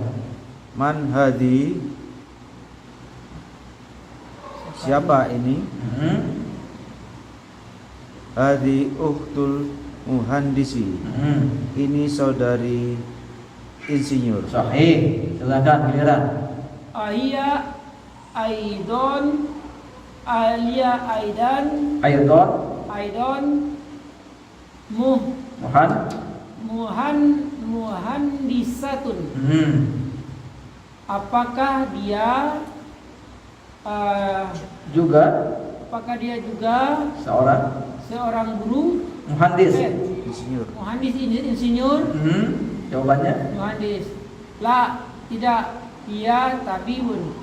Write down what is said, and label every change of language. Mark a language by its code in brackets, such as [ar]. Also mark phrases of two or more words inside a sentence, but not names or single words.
[ar] من هذه, [id] siapa ini? [ar] هذه أخت المهندس. [id] Ini saudari insinyur. Sahih. Silakan giliran. [ar] أهي أيضا أهي أيضا Aidon أيضا مهندسة. [id] Apakah dia juga seorang guru [ar] muhandis. [id] Insinyur. [ar] muhandis insinyur? [id] Jawabannya [ar] مهندس. لا, tidak. Ia tabibun.